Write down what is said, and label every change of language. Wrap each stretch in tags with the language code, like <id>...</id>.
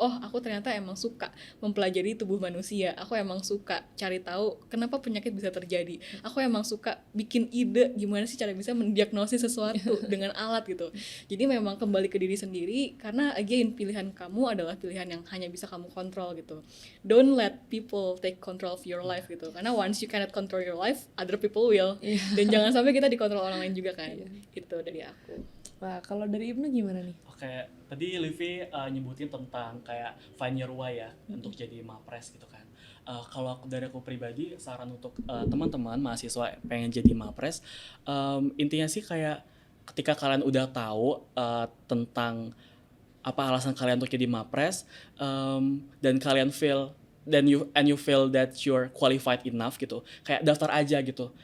<id>Oh, aku ternyata emang suka mempelajari tubuh manusia. Aku emang suka cari tahu kenapa penyakit bisa terjadi. Aku emang suka bikin ide gimana sih cara bisa mendiagnosis sesuatu dengan alat gitu. Jadi memang kembali ke diri sendiri, karena again pilihan kamu adalah pilihan yang hanya bisa kamu kontrol gitu.</id> <en>Don't let people take control of your life</en> <id>gitu, karena</id> <en>once you cannot control your life, other people will.</en> <id>Dan jangan sampai kita dikontrol orang lain juga kan. Itu dari aku. Wah, kalau dari Ibnu gimana nih? Oke, tadi Livi nyebutin tentang kayak</id> <en>find your why</en> <id>ya untuk jadi mapres gitu kan. Kalau dari aku pribadi, saran untuk teman-teman mahasiswa pengen jadi mapres, intinya sih kayak ketika kalian udah tahu tentang apa alasan kalian untuk jadi mapres, dan kalian</id> <en>feel you feel that you're qualified enough</en> <id>gitu, kayak daftar aja gitu.</id>